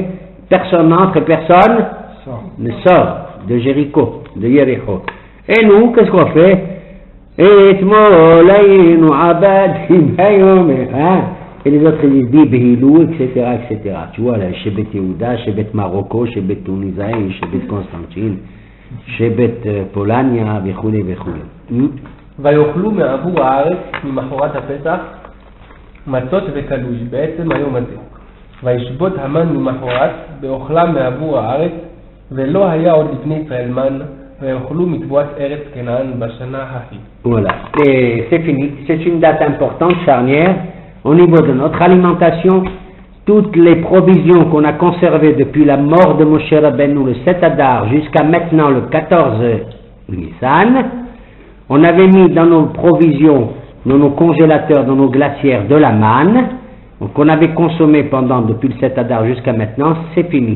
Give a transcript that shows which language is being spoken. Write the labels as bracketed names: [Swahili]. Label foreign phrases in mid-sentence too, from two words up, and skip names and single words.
[French] Personne n'entre, personne ne sort de Jéricho, de Yericho. Et nous, qu'est-ce qu'on fait? Et les autres ils disent Behilou, etc. Tu vois là, chez Bet Yehuda, chez Bet Marocco, chez Bet Tunisaï, chez Bet Constantine, chez Bet Polania, וכו'. [Hebrew] ויאכלו מעבור הארץ ממחרת הפסח מצות וקלוי בעצם היום הזה. וישבות המן ממחרת באוכלם מעבור הארץ ולא היה עוד לבני ישראל מן. [French] Voilà, et c'est fini. C'est une date importante, charnière, au niveau de notre alimentation. toutes les provisions qu'on a conservées depuis la mort de Moshe Rabbeinu le 7 Adar jusqu'à maintenant le 14 Nissan, on avait mis dans nos provisions, dans nos congélateurs, dans nos glacières de la manne, donc on avait consommé depuis le 7 Adar jusqu'à maintenant, c'est fini.